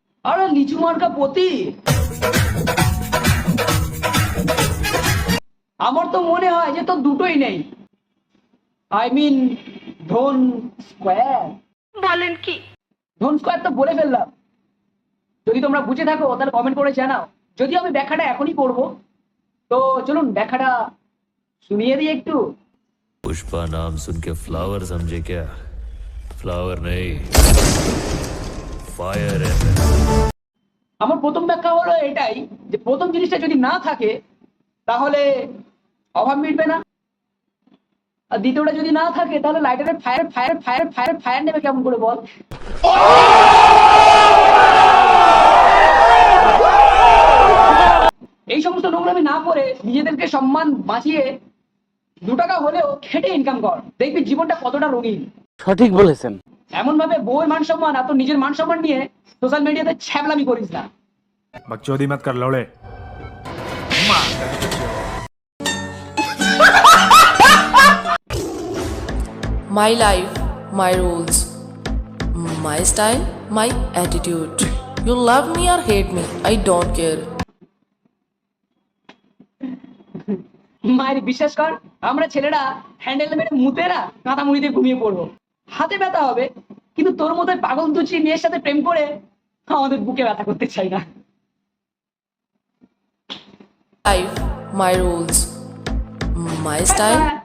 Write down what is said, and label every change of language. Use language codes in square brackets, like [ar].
[bn] আরে লিচু মার্কা পতি, আমার তো মনে হয় যে তো দুটোই নেই। [en] I mean ধন square. [bn] বলেন কি? ধন স্কোয়ার তো বলে ফেললাম। যদি তোমরা বুঝে থাকো তাহলে কমেন্ট করে জানাও। যদি আমি ব্যাখ্যাটা এখনই করবো, তো চলুন ব্যাখ্যাটা শুনিয়ে দিই একটু। [hi] पुष्पा नाम सुन के फ्लावर समझे क्या? फ्लावर नहीं, फायर है। [bn] আমার প্রথম ব্যাখ্যা হলো এটাই যে প্রথম জিনিসটা যদি না থাকে তাহলে অভাব মিটবে না, আর দ্বিতীয়টা যদি না থাকে তাহলে লাইটারের fire fire fire fire fire নেবে কেমন করে বল? এই সমস্ত নোংরামি না করে নিজেদেরকে সম্মান বাঁচিয়ে 2 টাকা হলেও খেটে ইনকাম কর, দেখবি জীবনটা কতটা রঙিন। সঠিক বলেছেন। এমন ভাবে বউয়ের মান সম্মান আর তোর নিজের মান সম্মান নিয়ে সোশ্যাল মিডিয়াতে ছ্যাবলামি করিস না। [hi] बकचोदी मत कर लौड़े। [en] My life, my rules, my style, my attitude. You love me or hate me, I don't care. [bn] মায়ের বিশ্বাস কর, আমরা ছেলেরা হ্যান্ডেল মেরে মুতে না কাঁথা মুড়িতে ঘুমিয়ে পড়বো, হাতে ব্যথা হবে, কিন্তু তোর মতো পাগল দুচি মেয়ের সাথে প্রেম করে আমাদের বুকে ব্যথা করতে চাই না। [en] Life, my rules, my style.